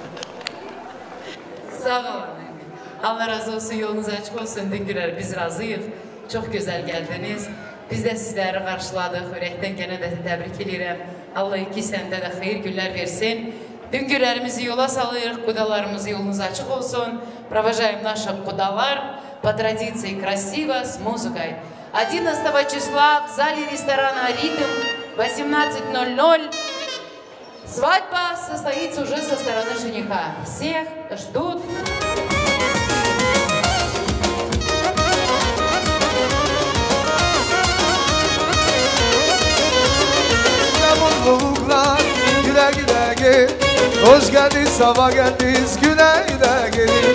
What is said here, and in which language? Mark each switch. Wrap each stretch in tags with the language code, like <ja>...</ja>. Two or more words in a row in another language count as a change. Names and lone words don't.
<tr>Sağ olun. Allah razı olsun, yolunuz açık olsun. Düngürer, biz razıyıq. Çok güzel geldiniz. Biz de sizleri karşıladık. Yürekten gene de tebrik edirəm. Allah iki sende de hayır günler versin. Düngürlerimizi yola salırıq. Kudalarımız yolunuz açık olsun.</tr> <ru>Провожаем наших кудалар по традиции красиво, с музыкой. 11 числа в зале ресторана «Ритм» 18:00. Свадьба состоится уже со стороны жениха. Всех ждут.</ru> <tr>Mutluluklar güle güle gel. Hoş geldin, sabah geldiniz, güle güle gelin.</tr>